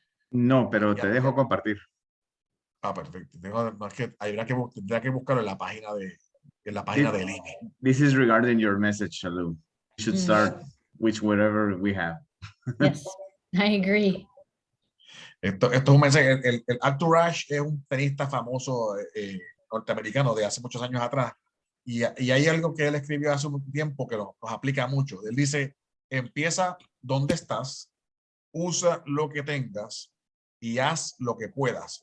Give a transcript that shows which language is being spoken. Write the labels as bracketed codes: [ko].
[es] No, pero te dejo compartir. Perfecto. Tendría que buscarlo en la página del INE. [en] This is regarding your message, Shalou. You should start with whatever we have. Yes, I agree. [es] Esto es un mensaje. El Arthur Ashe es un tenista famoso norteamericano de hace muchos años atrás. Y hay algo que él escribió hace un tiempo que nos aplica mucho. Él dice, empieza donde estás, usa lo que tengas y haz lo que puedas.